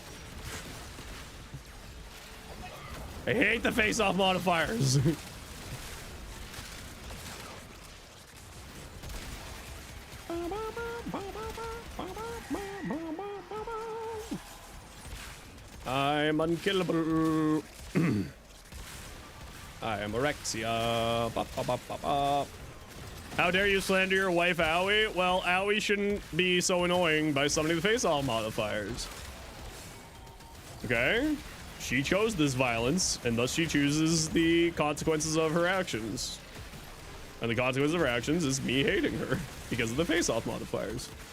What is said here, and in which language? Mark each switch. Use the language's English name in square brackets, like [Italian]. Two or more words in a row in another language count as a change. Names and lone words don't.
[English] I hate the face-off modifiers. I'm unkillable. I am Orexia. Ba, ba, ba, ba, ba. How dare you slander your wife, Owie? Well, Owie shouldn't be so annoying by summoning the face-off modifiers. Okay? She chose this violence, and thus she chooses the consequences of her actions. And the consequence of her actions is me hating her because of the face-off modifiers.